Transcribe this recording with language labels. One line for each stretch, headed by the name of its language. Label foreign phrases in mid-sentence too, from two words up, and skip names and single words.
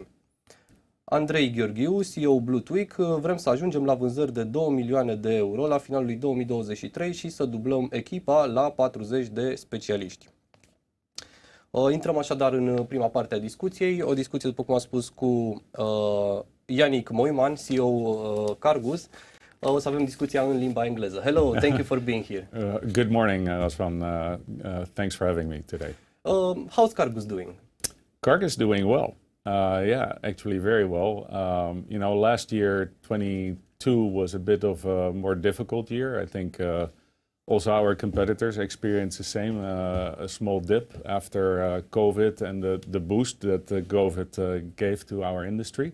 Romanian: Andrei Gheorghiu, CEO Bluetweek: vrem să ajungem la vânzări de 2 milioane de euro la finalul lui 2023 și să dublăm echipa la 40 de specialiști. Intrăm așadar în prima parte a discuției, o discuție, după cum am spus, cu Yannick MOOIJMAN, CEO Cargus. O să avem discuția în limba engleză.
English: Hello, thank you for being here. Good morning, Osman. Thanks for having me today. How's Cargus doing? Cargus doing well. Yeah, actually very well. Last year, 22 was a bit of a more difficult year. I think also our competitors experienced the same, a small dip after COVID and the boost that COVID gave to our industry.